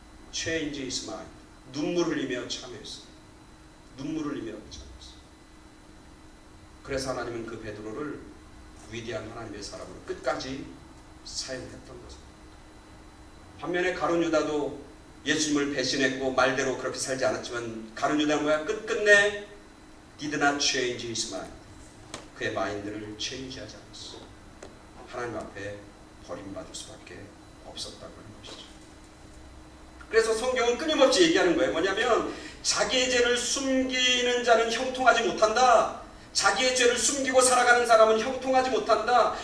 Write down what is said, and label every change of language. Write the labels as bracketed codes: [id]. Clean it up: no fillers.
[en] Change his mind. [ko] 눈물 흘리며 참여했어. 눈물 흘리며 참여했어. 그래서 하나님은 그 베드로를 위대한 하나님의 사람으로 끝까지 사용했던 것입니다. 반면에 가룟 유다도 예수님을 배신했고 말대로 그렇게 살지 않았지만 가룟 유다는 뭐야? 끝끝내 [en] did not change his mind. [ko] 그의 마인드를 체인지하지 않았어. 하나님 앞에 버림받을 수밖에 없었다고 하는 것이죠. 그래서 성경은 끊임없이 얘기하는 거예요. 뭐냐면 자기의 죄를 숨기는 자는 형통하지 못한다. 자기의 죄를 숨기고 살아가는 사람은 형통하지 못한다.